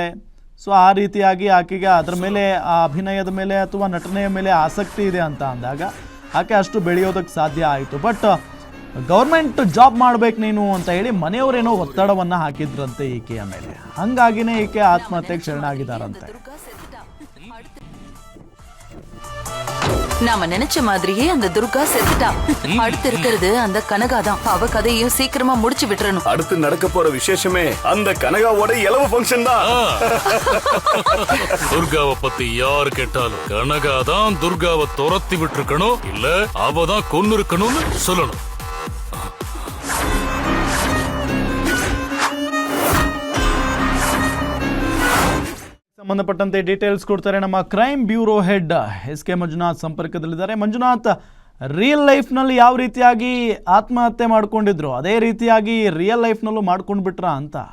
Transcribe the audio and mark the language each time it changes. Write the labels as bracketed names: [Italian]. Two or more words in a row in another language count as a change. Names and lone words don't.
[Kannada] ಸೊ ಆ ರೀತಿಯಾಗಿ ಆಕೆಗೆ ಅದರ ಮೇಲೆ, ಆ ಅಭಿನಯದ ಮೇಲೆ ಅಥವಾ ನಟನೆಯ ಮೇಲೆ ಆಸಕ್ತಿ ಇದೆ ಅಂತ ಅಂದಾಗ ಆಕೆ ಅಷ್ಟು ಬೆಳೆಯೋದಕ್ಕೆ ಸಾಧ್ಯ ಆಯಿತು. [English] but government job [Kannada] ಮಾಡ್ಬೇಕು ನೀನು ಅಂತ ಹೇಳಿ ಮನೆಯವರೇನೋ ಒತ್ತಡವನ್ನು ಹಾಕಿದ್ರಂತೆ ಈಕೆಯ ಮೇಲೆ. ಹಂಗಾಗಿನೇ ಈಕೆ ಆತ್ಮಹತ್ಯೆಗೆ ಶರಣಾಗಿದ್ದಾರಂತೆ. [Tamil] நாம நினைச்ச மாதிரியே அந்த துர்கா செத்துட்டா. அடுத்து இருக்கிறது அந்த கனகா தான். அவ கதையும் சீக்கிரமா முடிச்சு விட்டுறணும். அடுத்து நடக்க போற விசேஷமே அந்த கனகாவோட இலவு ஃபங்க்ஷன் தான். துர்காவை பத்தி யாரு கேட்டாலும் கனகா தான் துர்காவை துரத்தி விட்டுருக்கணும், இல்ல அவ தான் கொன்னு இருக்கணும்னு சொல்லணும். [Kannada] ಸಂಬಂಧಪಟ್ಟಂತೆ ಡೀಟೇಲ್ಸ್ ಕೊಡ್ತಾರೆ ನಮ್ಮ [English] crime bureau head [Kannada] SK ಮಂಜುನಾಥ್ ಸಂಪರ್ಕದಲ್ಲಿದ್ದಾರೆ. ಮಂಜುನಾಥ್, [English] real life-ನಲ್ಲಿ [Kannada] ಯಾವ ರೀತಿಯಾಗಿ ಆತ್ಮಹತ್ಯೆ ಮಾಡ್ಕೊಂಡಿದ್ರು ಅದೇ ರೀತಿಯಾಗಿ [English] real life-ನಲ್ಲೂ [Kannada] ಮಾಡ್ಕೊಂಡು ಬಿಟ್ರಾ ಅಂತ?